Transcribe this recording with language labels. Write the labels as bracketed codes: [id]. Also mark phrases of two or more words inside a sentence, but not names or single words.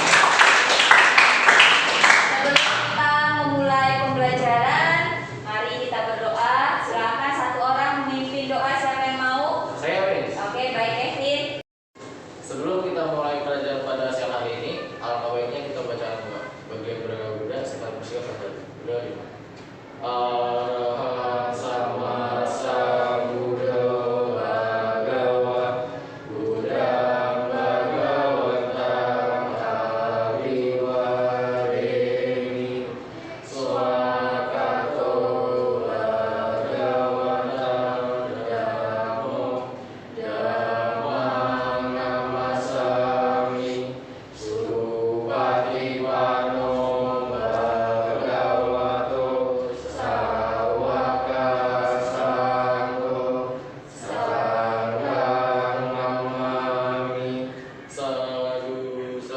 [id] Sebelum kita memulai pembelajaran, mari kita berdoa. Silakan satu orang memimpin doa. Siapa yang mau? Saya Miss. Oke, baik Kevin. Sebelum kita mulai pelajaran pada siang hari ini, alangkah baiknya kita baca doa. Bagi yang beragama sekitar bersiap pada doa 5. [pi] Arahang sama sambuddha bhagava buddhang bhagavatam abiwareni swakato bhagavatam dhammo dhammang namasami supatipanno bhagavato sawaka sanggo sanghang namami sadu.